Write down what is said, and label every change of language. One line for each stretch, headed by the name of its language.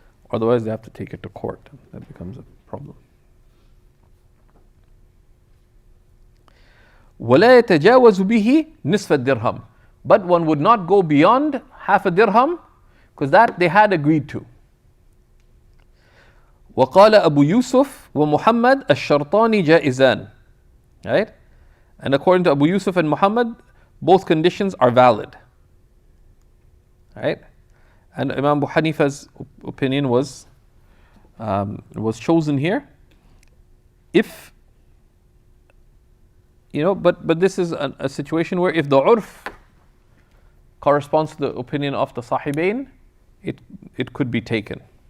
English: Otherwise they have to take it to court. That becomes a problem.
Arabic: وَلَا يَتَجَاوَزُ بِهِ نِصْفَ الدِّرْهَمِ.
English: But one would not go beyond half a dirham, because that they had agreed to.
Arabic: وقال أبو يوسف ومحمد الشرطان جائزان.
English: Right? And according to Abu Yusuf and Muhammad, both conditions are valid. Right? And Imam Abu Hanifa's opinion was chosen here. If but this is a situation where if the urf corresponds to the opinion of the Sahibain, it could be taken.